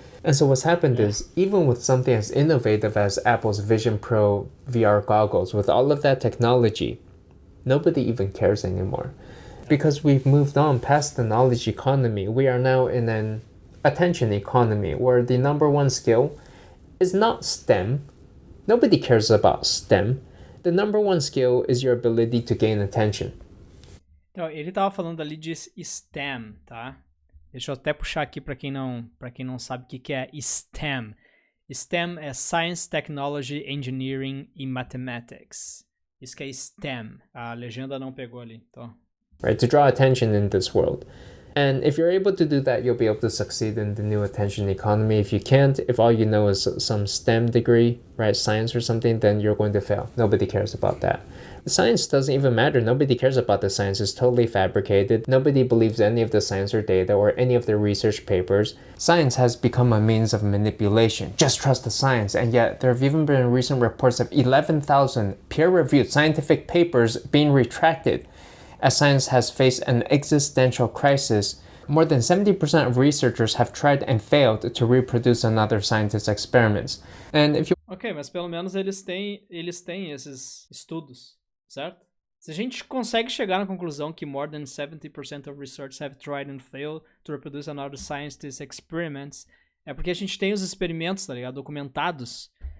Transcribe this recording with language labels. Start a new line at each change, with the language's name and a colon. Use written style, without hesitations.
English: And so what's happened is, even with something as innovative as Apple's Vision Pro VR goggles, with all of that technology, nobody even cares anymore. Because we've moved on past the knowledge economy. We are now in an attention economy where the number one skill is not STEM. Nobody cares about STEM. The number one skill is your ability to gain attention.
Portuguese: Então, ele tava falando ali de STEM, tá? Deixa eu até puxar aqui para quem não sabe o que é STEM. STEM é Science, Technology, Engineering e Mathematics. Isso que é STEM. A legenda não pegou ali, então.
English: Right, to draw attention in this world. And if you're able to do that, you'll be able to succeed in the new attention economy. If you can't, if all you know is some STEM degree, right, science or something, then you're going to fail. Nobody cares about that. The science doesn't even matter. Nobody cares about the science. It's totally fabricated. Nobody believes any of the science or data or any of the research papers. Science has become a means of manipulation. Just trust the science. And yet, there have even been recent reports of 11,000 peer-reviewed scientific papers being retracted as science has faced an existential crisis. More than 70% of researchers have tried and failed to reproduce another scientist's experiments. And if you...
Portuguese: Ok, mas pelo menos eles têm esses estudos, certo? Se a gente consegue chegar na conclusão que
English: more than 70% of researchers have tried and failed to reproduce another scientist's experiments,
Portuguese: é porque a gente tem os experimentos, tá ligado? Documentados.